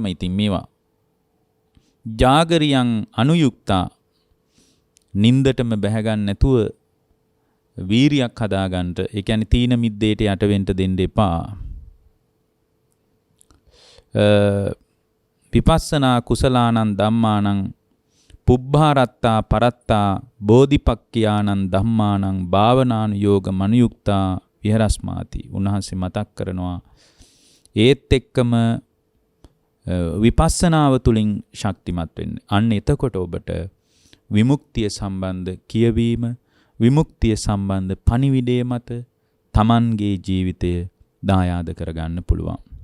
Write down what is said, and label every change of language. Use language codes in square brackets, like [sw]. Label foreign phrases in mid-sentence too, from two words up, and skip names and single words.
[si] ඉතින් මේවා [pi] ජාගරියං අනුයුක්තා, [si] නින්දටම බැහැ නැතුව වීරියක් හදාගන්න. ඒ කියන්නේ තීන මිද්දේට යට වෙන්න දෙන්න එපා. [pi] විපස්සනා කුසලානං ධම්මානං පුබ්බාරත්තා පරත්තා බෝධිපක්ඛයානං ධම්මානං භාවනානුයෝග මනුයුක්තා විහෙරස්මාති. [si] උන්වහන්සේ මතක් කරනවා ඒත් එක්කම විපස්සනාව තුලින් ශක්තිමත් වෙන්න. අන්න එතකොට ඔබට විමුක්තිය සම්බන්ධ කියවීම, විමුක්තිය සම්බන්ධ පණිවිඩය මත Tamanගේ ජීවිතය දායාද කරගන්න පුළුවන්.